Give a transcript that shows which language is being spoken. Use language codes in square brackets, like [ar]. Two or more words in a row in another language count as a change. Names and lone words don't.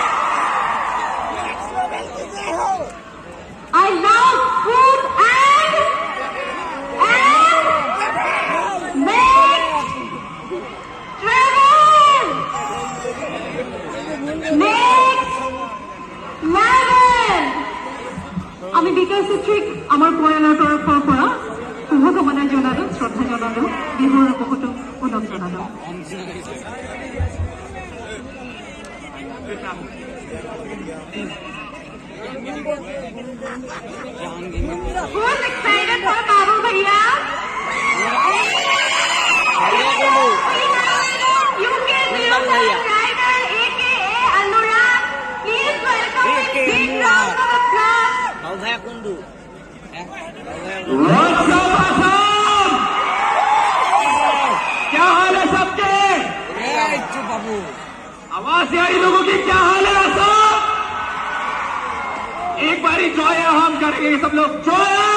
[en] I love food and next travel. Next level. [as] আমি বিকাশ চেত্ৰীক আমাৰ পৰিয়ালৰ তৰফৰ পৰা শুভকামনা জনালো, শ্ৰদ্ধা জনালো, বিহুৰ বহুতো উন্নত জনালো। [en] Who's excited for Babu Bhaiya? Rider, aka Alura. Please welcome with big round of applause. [hi] क्या हाल है सबके? बाबू आवाज से आई लोगों की क्या हाल है सब? एक बारी जॉय हम करेंगे सब लोग जॉय।